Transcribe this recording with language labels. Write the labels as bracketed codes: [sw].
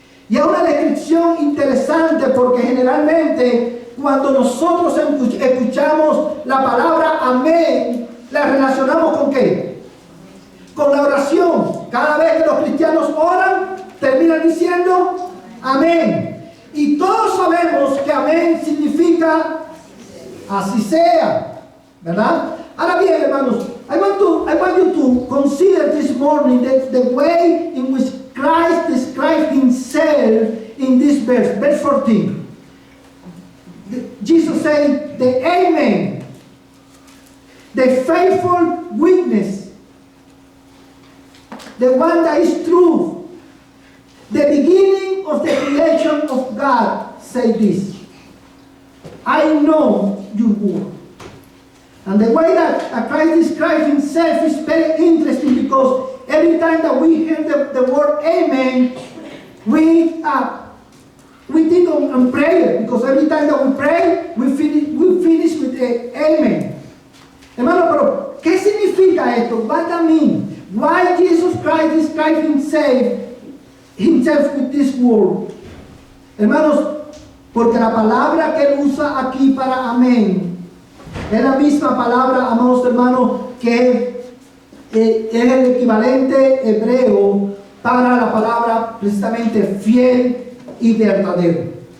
[es] Y es una descripción interesante porque generalmente cuando nosotros escuchamos la palabra amén, la relacionamos ¿con qué? Con la oración. Cada vez que los cristianos oran, terminan diciendo amén. Y todos sabemos que amén significa así sea, ¿verdad? Ahora bien, hermanos, [en] I want you to consider this morning the way in which Christ described himself in this verse 14. Jesus said, the amen, the faithful witness, the one that is true, the beginning of the creation of God, say this: I know your work. And the way that Christ describes himself is very interesting, because every time that we hear the word amen, we think on prayer, because every time that we pray, we finish with the amen. [es] Hermano, pero ¿qué significa esto? [en] What does that mean? Why Jesus Christ described himself with this word? [es] Hermanos, porque la palabra que él usa aquí para amén es la misma palabra, amados hermanos, que es el equivalente hebreo para la palabra precisamente fiel y verdadero.